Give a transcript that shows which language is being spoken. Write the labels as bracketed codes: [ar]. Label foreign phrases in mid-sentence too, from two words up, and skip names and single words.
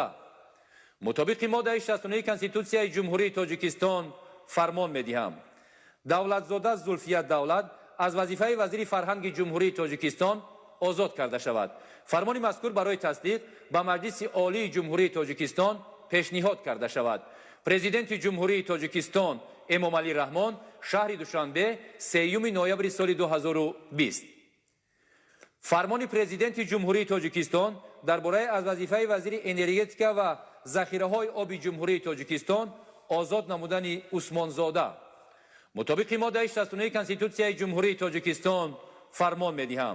[fa] مطابق ماده 69 کنستیتوسیای جمهوری تاجیکستان فرمان می‌دهم دولتزاده زلفیه دولت از وظیفه وزیر فرهنگ جمهوری تاجیکستان آزاد کرده شود. فرمان مذکور برای تصدیق به مجلس عالی جمهوری تاجیکستان پیشنهاد کرده شود. پرزیدنت جمهوری تاجیکستان امامعلی رحمان شهر دوشنبه 3 نوامبر سال 2020. [tg] фармони президенти ҷумҳурии тоҷикистон дар бораи аз вазифаи вазири энергетика ва захираҳои оби ҷумҳурии тоҷикистон озод намудани усмонзода мутобиқи моддаи 69 конститутсияи ҷумҳурии тоҷикистон фармон медиҳам.